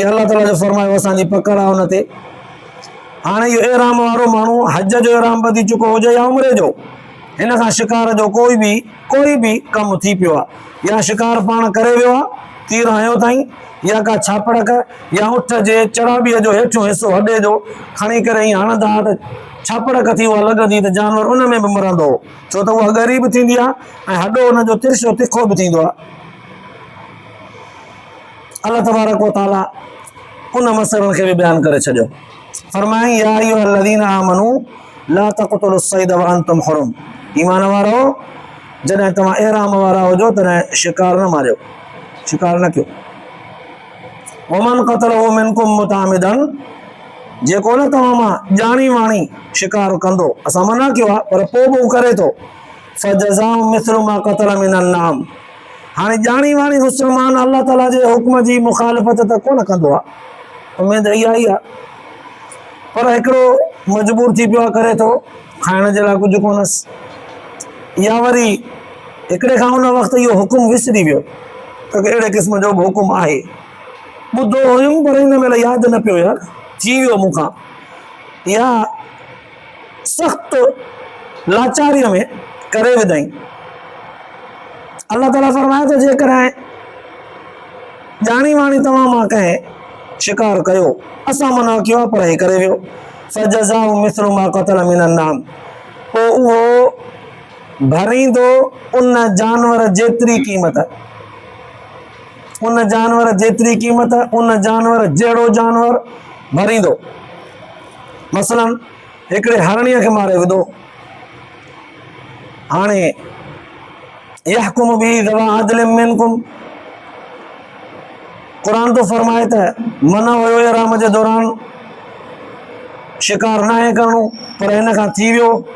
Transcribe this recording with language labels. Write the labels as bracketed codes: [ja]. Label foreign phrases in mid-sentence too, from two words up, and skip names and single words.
[sd] अल्लाह ताला जो फरमायो असांजी पकड़ आहे हुन ते। हाणे इहो एराम वारो माण्हू हज जो एराम ॿधी चुको हुजे या उमिरे जो, हिन खां शिकार जो कोई बि कमु थी पियो आहे, या शिकार पाण करे वियो आहे तीर हयो ताईं, या का छापड़क या उठ जे चढ़ाबीअ जो हेठियों हिसो हॾे जो खणी करे ईअं हणंदा त छापड़क थी उहा लॻंदी त जानवर उन में बि मरंदो, छो त उहा ॻरी बि थींदी आहे ऐं हॾो हुनजो तिरछो तिखो बि थींदो आहे। अल्लाह [ar] تبارك وتعالى [sd] उन मसइलनि खे बि बयानु करे छॾियो। [ar] फरमाई يا أيها الذين آمنوا لا تقتلوا الصيد وأنتم حرم, [sd] ईमान वारो जॾहिं तव्हां एराम वारा हुजो तॾहिं शिकार न मारियो, शिकार न कयो। [ar] ومن قتله منكم متعمدا, [sd] जेको न तव्हां मां ॼाणी वाणी शिकार कंदो, असां मना कयो आहे पर पोइ बि करे थो, [ar] فجزاء مثل ما قتل من النعم, [sd] हाणे ॼाणी वाणी मुसलमान अल्लाह ताला जे हुक्म जी मुखालिफ़त त कोन कंदो आहे, उमेद इहा ई आहे, पर हिकिड़ो मजबूर थी पियो आहे करे थो, खाइण जे लाइ कुझु कोन्हसि, या वरी हिकिड़े खां उन वक़्तु इहो हुकुम विसरी वियो त अहिड़े क़िस्म जो बि हुकुम आहे, ॿुधो हुयुमि पर हिन महिल यादि न पियो यार, थी वियो मूंखां, या सख़्तु लाचारीअ में करे विधई। अल्लाह ताला फरमाए थो जेकॾहिं ॼाणी वाणी तव्हां मां कंहिं शिकार कयो, असां मना कयो आहे पर हे करे वियो, [ar] فجزاء مثل ما قتل من النعم, [sd] पोइ उहो भरींदो उन जानवर जेतिरी क़ीमत, उन जानवर जेतिरी क़ीमत, उन जानवर जहिड़ो जानवर भरींदो। मसलन हिकिड़े हरणीअ खे मारे विधो, हाणे [ar] يحكم به ذوا عدل منكم, [sd] क़ुरान तो फरमाए त मना हुयो एराम जे दौरान शिकार न आहे करणो, पर हिन खां थी वियो।